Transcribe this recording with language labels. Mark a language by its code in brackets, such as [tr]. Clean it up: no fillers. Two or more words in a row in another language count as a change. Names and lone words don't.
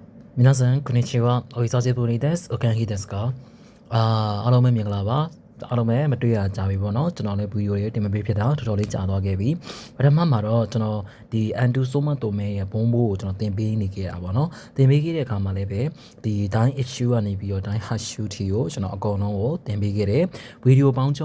[ja] 皆さんこんにちは。お久しぶりです。お元気ですか？ [my] အားလုံးပဲမင်္ဂလာပါအားလုံးပဲမတွေ့ရကြပြီပေါ့နော်ကျွန်တော်လည်းဗီဒီယိုတွေတင်မပေးဖြစ်တာတော်တော်လေးကြာသွားခဲ့ပြီပထမမှာတော့ကျွန်တော်ဒီ Antu Soma တိုမဲရဲ့ဘုံဘိုးကိုကျွန်တော်တင်ပေးနေခဲ့တာပေါ့နော်တင်ပေးခဲ့တဲ့အခါမှာလည်းပဲဒီ Dine issue ကနေပြီးတော့ Dine hash shoot ကိုကျွန်တော်အကုန်လုံးကိုတင်ပေးခဲ့တယ်ဗီဒီယိုပေါင်းချုံ